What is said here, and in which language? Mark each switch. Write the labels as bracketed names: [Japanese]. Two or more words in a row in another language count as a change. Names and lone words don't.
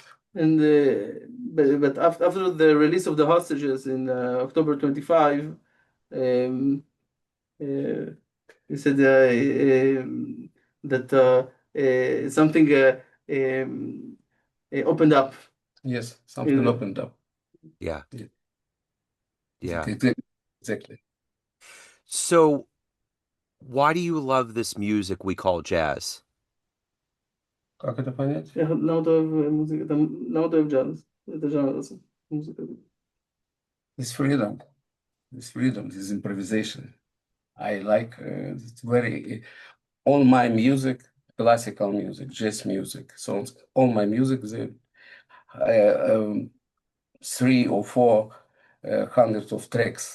[English] And but after the release of the hostages in October 25, you said that something opened up. Yes, something opened up. Yeah. Yeah. Exactly. So, why do you love this music we call jazz? [Russian] Как это понять? [Hebrew] למה אתה אוהב מוזיקה? למה אתה אוהב ג'אז? את הז'אנר הזה, מוזיקה. [English] It's freedom. It's freedom. It's improvisation. I like it's very all my music, classical music, jazz music, songs. All my music, the 3 or 4 hundreds of tracks.